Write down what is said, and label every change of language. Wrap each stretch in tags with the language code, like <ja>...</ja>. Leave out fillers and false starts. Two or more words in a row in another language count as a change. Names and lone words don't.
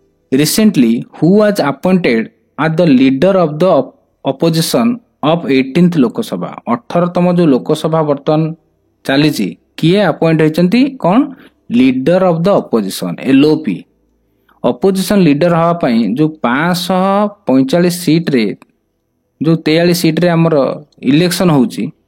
<en>recently who was appointed as the leader of the opposition of 18th</en> <or>ଲୋକସଭା 18ତମ ଯୋଉ ଲୋକସଭା ବର୍ତ୍ତମାନ ଚାଲିଛି କିଏ ଆପଏଣ୍ଟ ହେଇଛନ୍ତି କଣ</or> <en>leader of the opposition LOP opposition leader</en> <or>ହବା ପାଇଁ ଯୋଉ 545 ସିଟରେ ଯୋଉ 43 ସିଟରେ ଆମର ଇଲେକ୍ସନ ହଉଛି</or>